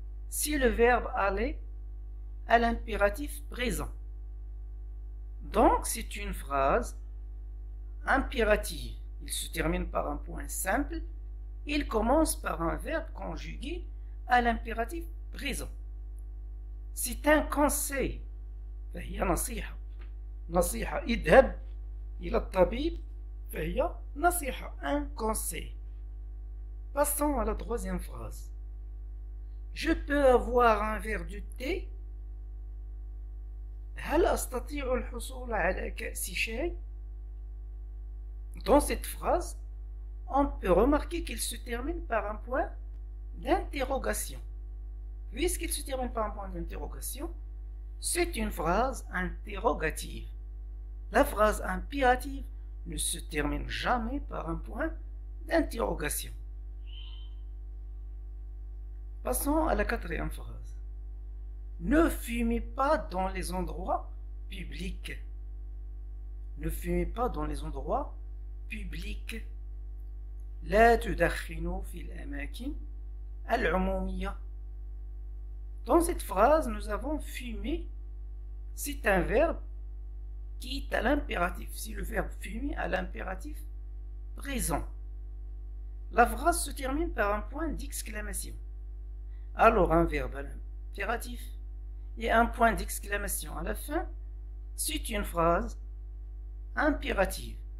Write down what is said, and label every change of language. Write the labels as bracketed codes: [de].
[fr] Si le verbe aller à l'impératif présent. Donc c'est une phrase impérative. Il se termine par un point simple. Il commence par un verbe conjugué à l'impératif présent. C'est un conseil. [ar] فهي نصيحة. نصيحة اذهب إلى الطبيب فهي نصيحة. [fr] Un conseil. Passons à la troisième phrase. Je peux avoir un verre de thé. [ar] هل أستطيع الحصول على كأس شاي؟ [fr] Dans cette phrase, on peut remarquer qu'il se termine par un point d'interrogation. Puisqu'il se termine par un point d'interrogation, c'est une phrase interrogative. La phrase impérative ne se termine jamais par un point d'interrogation. Passons à la quatrième phrase. Ne fumez pas dans les endroits publics. Ne fumez pas dans les endroits publics. [ar] لا تدخنوا في الأماكن العمومية. [fr] Dans cette phrase, nous avons fumer. C'est un verbe qui est à l'impératif. C'est le verbe fumer à l'impératif présent. La phrase se termine par un point d'exclamation. Alors un verbe à l'impératif et un point d'exclamation à la fin, c'est une phrase impérative.